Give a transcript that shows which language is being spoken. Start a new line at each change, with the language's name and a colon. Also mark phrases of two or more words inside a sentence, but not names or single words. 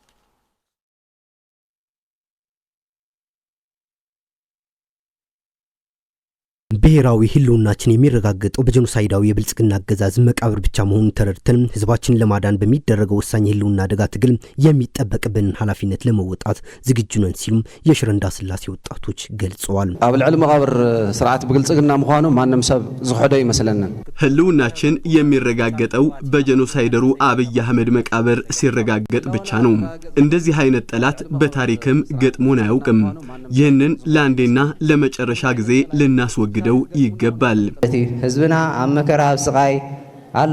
Amharic: ብሔራዊ ህልውናችን የሚረጋገጠው በጄኖሳይዳዊ የብልጽግና አገዛዝ መቃብር ብቻ መሆኑን ተረድተን ህዝባችንን ለማዳን በሚደረገው ወሳኝ የህልውና አደጋ ትግል የሚጠበቅብንን ኃላፊነት ለመወጣት ዝግጁ ነን ሲሉም የሽረ እንዳስላሴ ወጣቶች ገልጸዋል።
Tigrinya: ኣብ ልዕሊ መቃብር ስርዓት ብልጽግና ምዃኑ ማንም ሰብ ዝሖዶ ይመስለናል።
Amharic: ህልውናችን የሚረጋገጠው በጄኖሳይደሩ አብይ አህመድ መቃብር ሲረጋገጥ ብቻ ነው። እንደዚህ አይነት ጠላት በታሪክም ገጥሞን አያውቅም። ይህንን ለአንዴና ለመጨረሻ ጊዜ ልናስወግደው ይገባል።
Tigrinya: ህዝብና አመከራ ስቃይ አሎ